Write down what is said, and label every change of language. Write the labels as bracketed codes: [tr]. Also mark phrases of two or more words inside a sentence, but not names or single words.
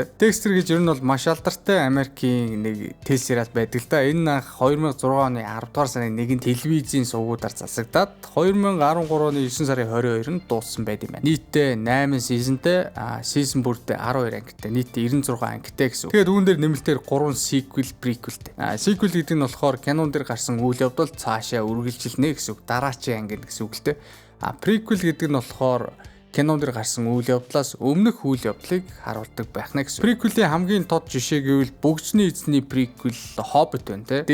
[mn] Dexter гэж ер нь бол маш алдартай Америкийн нэг телесериал байдаг л да. Энэ анх 2006 оны 10 дугаар сарын 1-нд телевизийн сувгуудаар засагдаад 2013 оны 9 сарын 22-нд дууссан байт юм байна. Нийтдээ 8 сизонтэй, сизон бүрдээ 12 ангитай, нийтдээ 96 ангитай гэсэн. Тэгээд үүн дээр нэмэлтээр 3 sequel, prequelтэй. Sequel гэдэг нь болохоор кинон дээр гарсан үйл явдал цаашаа үргэлжилнэ гэсэн үг, дараачийн анги гэсэн үг л дээ. Prequel гэдэг нь болохоор кинон дээр гарсан үйл явдлаас өмнөх үйл явдлыг харуулдаг байх нэ гэсэн. Prequel-ийн хамгийн тод жишээ гэвэл Бөгжний эзний prequel Hobbit байна те.